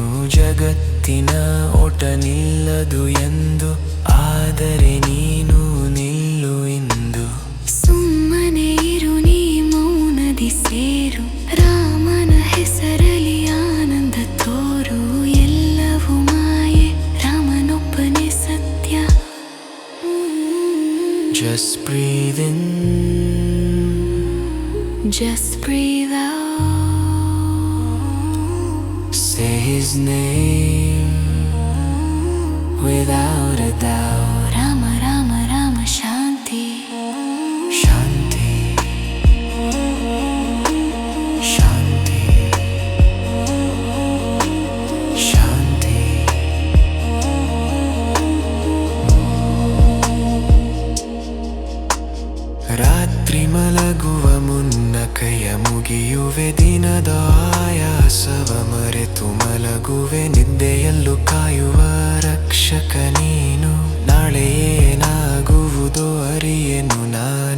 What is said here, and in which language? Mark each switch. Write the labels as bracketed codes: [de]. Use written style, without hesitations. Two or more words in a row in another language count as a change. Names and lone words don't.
[kn] ಜಗತ್ತಿನ ಓಟ ನಿಲ್ಲದು ಎಂದು, ಆದರೆ ನೀನು ನಿಲ್ಲು ಇಂದು. ಸುಮ್ಮನೆ ಇರು ನೀ, ಮೌನದಿ ಸೇರು, ರಾಮನ ಹೆಸರಲಿ ಆನಂದ ತೋರು. ಎಲ್ಲವೂ ಮಾಯೆ, ರಾಮನೊಬ್ಬನೇ ಸತ್ಯ. [en] Just breathe in, just breathe out. say his name without a doubt. [kn] ರಾಮ ರಾಮ ರಾಮ, ಶಾಂತಿ [sa] शान्ति शान्ति शान्ति. [kn] ರಾತ್ರಿ ಮಲಗುವ ಮುನ್ನ ಕೈಯ ಮುಗಿಯುವೆ, ದಿನದ ಆಯಾಸವ ಮರೆತು ಮಲಗುವೆ. ನಿದ್ದೆಯಲ್ಲೂ ಕಾಯುವ ರಕ್ಷಕ ನೀನು, ನಾಳೆ ಏನಾಗುವುದೋ ಅರಿಯೆನು ನಾನು.